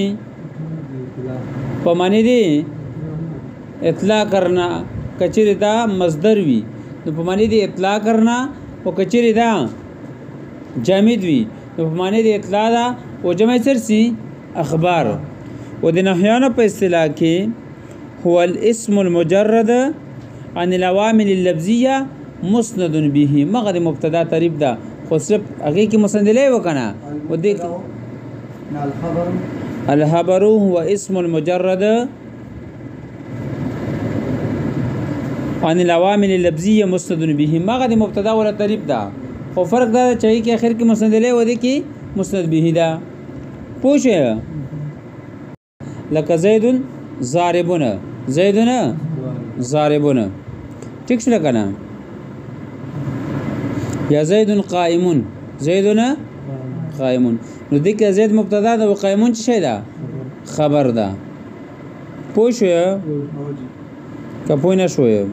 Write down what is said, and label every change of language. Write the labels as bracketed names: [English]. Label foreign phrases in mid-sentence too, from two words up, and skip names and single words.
[Pashto] په معنی د [Urdu] اطلاع کرنا. [Pashto] که چېرې دا مصدر وي نو په معنی د [Urdu] اطلاع کرنا. [Pashto] او که چېرې دا جامد وي نو په معنی د اطلاع ده او جمع سي اخبار. او د نحویانو په اصطلاح کې [Arabic] هو الاسم المجرد عن العوامل اللفظیه مسند به. [Pashto] مغه د مبتدا تعریف ده خو صرف هغې کې مسند الیه وکنه. و دې [Arabic] الخبر هو اسم المجرد عن العوامل اللفظیه مسند به. [Pashto] مغه د مبتدا ولا تعریف ده خو فرق دا چې کې اخر کې مسند الیه و دې کې مسند به ده. پوه شئ؟ لکه [Arabic] زیدن ضاربون زیدن ضاربون [Pashto] ٹھیک شو لکنه یا [Arabic] زیدن قائمون زیدن قائمون [Pashto] نو دې زید مبتدا ده او قائمون څه شی ده خبر ده پوه شو که پوه نه شو